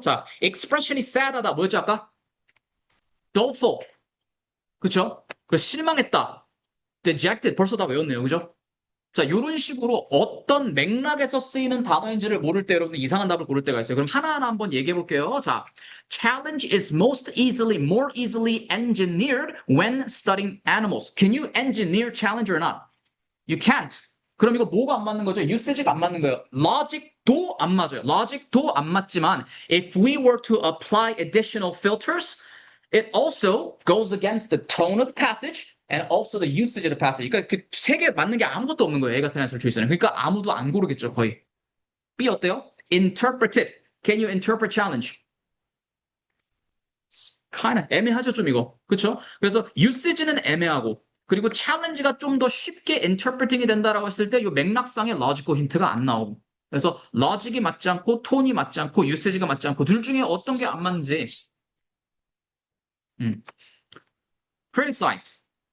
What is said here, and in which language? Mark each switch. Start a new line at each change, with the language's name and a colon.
Korean: 자, expression이 sad하다. 뭐였지 아까? doleful. 그쵸? 그 실망했다. dejected. 벌써 다 외웠네요. 그죠? 자, 이런 식으로 어떤 맥락에서 쓰이는 단어인지를 모를 때 여러분들 이상한 답을 고를 때가 있어요. 그럼 하나하나 한번 얘기해 볼게요.
English: 자, challenge is more easily engineered when studying animals. Can you engineer challenge or not? You can't.
Korean: 그럼 이거 뭐가 안 맞는 거죠? usage가 안 맞는 거예요. logic도 안 맞아요. logic도 안 맞지만
English: if we were to apply additional filters, it also goes against the tone of the passage and also the usage of the passage.
Korean: 그러니까 그 세 개 맞는 게 아무것도 없는 거예요. A 같은 answer choice는. 그러니까 아무도 안 고르겠죠, 거의. B 어때요? interpreted.
English: Can you interpret challenge?
Korean: kind of 애매하죠, 좀 이거. 그렇죠? 그래서 usage는 애매하고 그리고 challenge가 좀 더 쉽게 interpreting이 된다라고 했을 때 이 맥락상의 logical 힌트가 안 나오고 그래서 logic이 맞지 않고 톤이 맞지 않고 usage가 맞지 않고 둘 중에 어떤 게 안 맞는지 criticize.